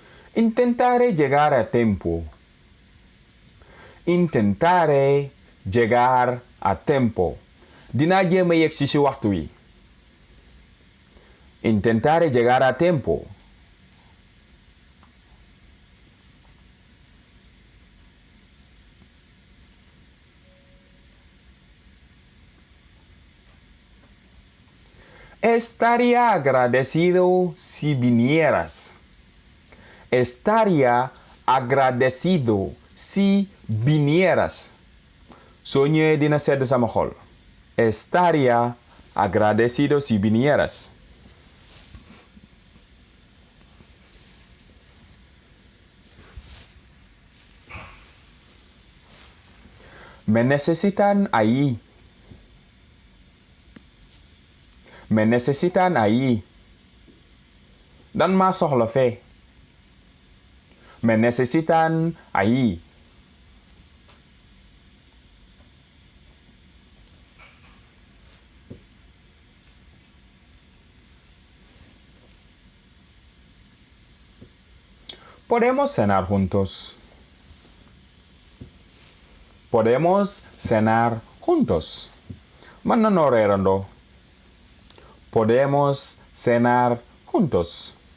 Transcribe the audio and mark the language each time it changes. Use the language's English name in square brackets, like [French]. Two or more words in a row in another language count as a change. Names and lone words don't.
[Spanish] Intentaré llegar a tiempo. Intentaré llegar a tiempo. [Wolof] Dinaa jéem a yegg si waxtu wi. [Spanish] Intentaré llegar a tiempo. Estaría agradecido si vinieras. Estaría agradecido si vinieras. [Wolof] Soo ñëwee dina sedd sama xol. [Spanish] Estaría agradecido si vinieras. Me necesitan ahí. Me necesitan ahí. [Wolof] Dan maa soxla fee. [Spanish] Me necesitan ahí. Podemos cenar juntos. Podemos cenar juntos. [Wolof] Mën nañoo reerandoo. [Spanish] Podemos cenar juntos.